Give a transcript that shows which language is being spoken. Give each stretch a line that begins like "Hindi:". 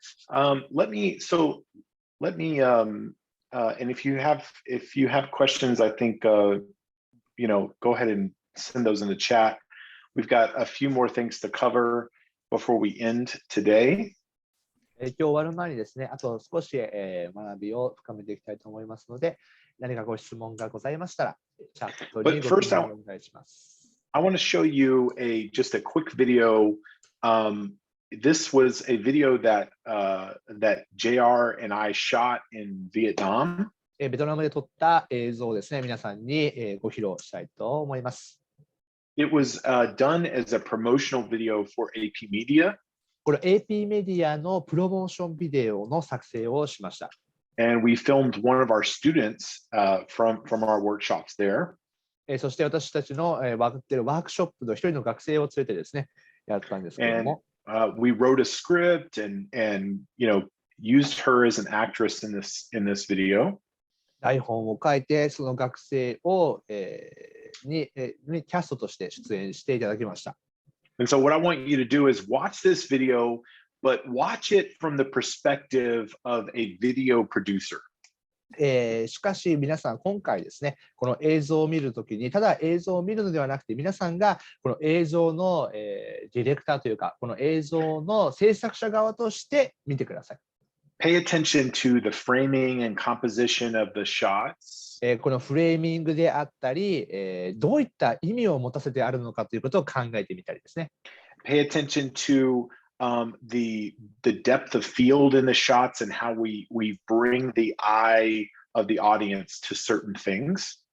English: Let me and if you have questions, I think go ahead and send those in the chat. We've got a few more things to cover before we end today.
Japanese: 今日終わる前にですね、あと少し、学びを深めていきたいと思いますので、何かご質問がございましたら、チャットにご質問をお願いします。
English: I want to show you just a quick video. This was a video that JR and I shot in Vietnam.
Japanese: ベトナムで撮った映像をですね、皆さんに、ご披露したいと思います。
English: It was done as a promotional video for AP Media.
Japanese: これ AP メディアのプロモーションビデオの作成をしました。
English: And we filmed one of our students from our workshops there.
Japanese: そして私たちのワークショップの一人の学生を連れてですね、やったんですけれども。
English: We wrote a script and used her as an actress in this video.
Japanese: 台本を書いてその学生を、にキャストとして出演していただきました。
English: And so what I want you to do is watch this video, but watch it from the perspective of a video producer.
Japanese: しかし皆さん今回ですね、この映像を見るときにただ映像を見るのではなくて皆さんがこの映像の、ディレクターというかこの映像の制作者側として見てください。
English: Pay attention to the framing and composition of the shots.
Japanese: このフレーミングであったり、どういった意味を持たせてあるのかということを考えてみたりですね。
English: Pay attention to the depth of field in the shots and how we bring the eye of the audience to certain things.